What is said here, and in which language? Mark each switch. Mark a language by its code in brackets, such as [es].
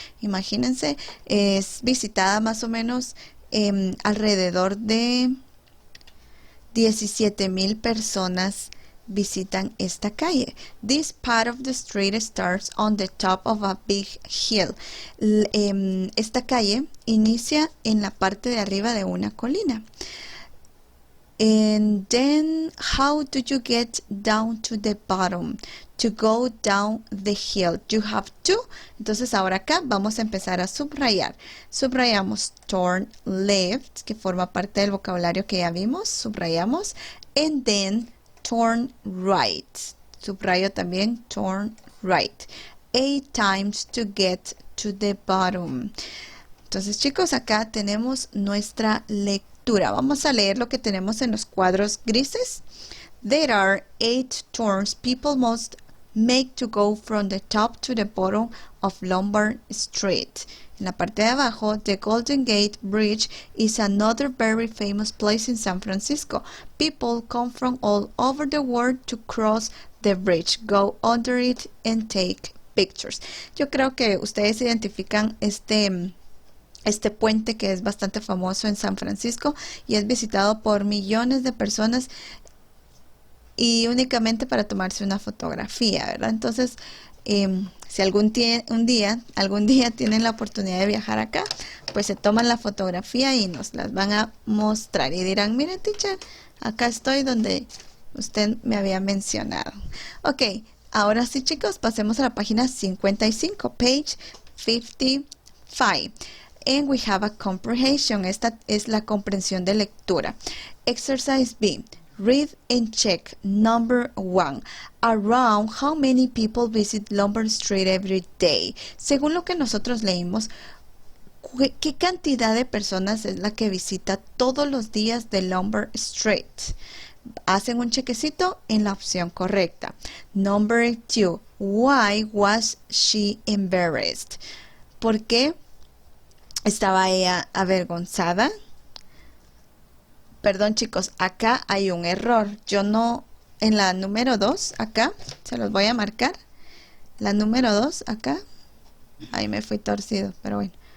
[es] Imagínense, es visitada más o menos alrededor de 17,000 personas visitan esta calle. [en] This part of the street starts on the top of a big hill. [es] Esta calle inicia en la parte de arriba de una colina. [en] And then how do you get down to the bottom? To go down the hill, you have to. [es] Entonces ahora acá vamos a empezar a subrayar. Subrayamos turn left, que forma parte del vocabulario que ya vimos. Subrayamos. [en] And then turn right. [es] Subrayo también [en] turn right. 8 times to get to the bottom. [es] Entonces, chicos, acá tenemos nuestra lectura. Vamos a leer lo que tenemos en los cuadros grises. [en] There are 8 turns people must make to go from the top to the bottom of Lombard Street. [es] En la parte de abajo, [en] the Golden Gate Bridge is another very famous place in San Francisco. People come from all over the world to cross the bridge, go under it and take pictures. [es] Yo creo que ustedes identifican este puente que es bastante famoso en San Francisco y es visitado por millones de personas y únicamente para tomarse una fotografía, ¿verdad? Entonces, si algún día tienen la oportunidad de viajar acá, pues se toman la fotografía y nos las van a mostrar y dirán, mire, teacher, acá estoy donde usted me había mencionado. Ok, ahora sí, chicos, pasemos a la página 55, [en] page 55. And we have a comprehension. [es] Esta es la comprensión de lectura. [en] Exercise B. Read and check. Number 1. Around how many people visit Lombard Street every day? [es] Según lo que nosotros leímos, ¿qué cantidad de personas es la que visita todos los días de Lombard Street? Hacen un chequecito en la opción correcta. [en] Number 2. Why was she embarrassed? [es] ¿Por qué estaba ella avergonzada? Perdón, chicos, acá hay un error. Yo no, en la número 2, acá, se los voy a marcar. La número 2, acá. Ahí me fui torcido, pero bueno.